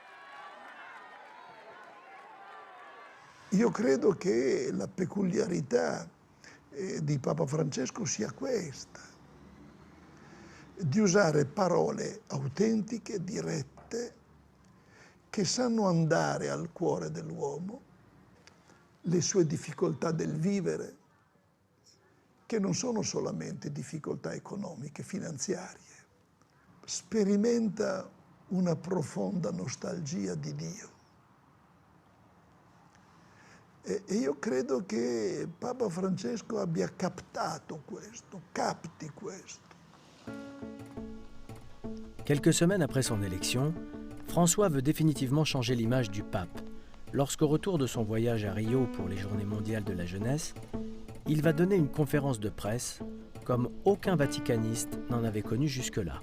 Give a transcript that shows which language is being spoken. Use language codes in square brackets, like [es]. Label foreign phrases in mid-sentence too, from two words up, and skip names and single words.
[it] Io credo che la peculiarità di Papa Francesco sia questa, di usare parole autentiche, dirette, che sanno andare al cuore dell'uomo, le sue difficoltà del vivere, che non sono solamente difficoltà economiche, finanziarie. Sperimenta una profonda nostalgia di Dio. E io credo che Papa Francesco abbia captato questo, capti questo. [fr] Quelques semaines après son élection, François veut définitivement changer l'image du pape. Lorsqu'au retour de son voyage à Rio pour les Journées mondiales de la jeunesse, il va donner une conférence de presse comme aucun vaticaniste n'en avait connu jusque-là.